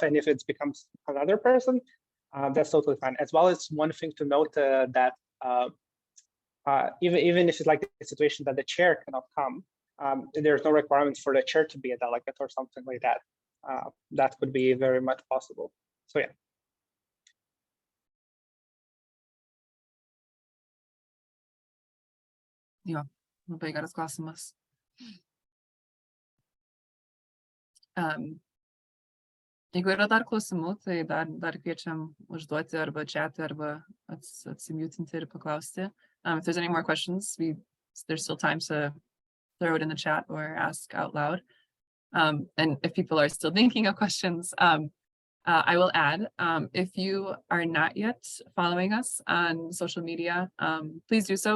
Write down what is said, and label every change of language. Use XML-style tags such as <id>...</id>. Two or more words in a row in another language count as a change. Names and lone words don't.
<en>And if it becomes another person, that's totally fine. As well as one thing to note that even if it's like a situation that the chair cannot come, there's no requirement for the chair to be a delegate or something like that. That could be very much possible. So yeah.</en> <lt>Jo, labai geras klausimas. Jeigu yra dar klausimų, tai dar kviečiam užduoti arba chat'e, arba atsimutinti ir paklausti.</lt> <en>If there's any more questions, there's still time to throw it in the chat or ask out loud. And if people are still thinking of questions, I will add, if you are not yet following us on social media, please do so.</en>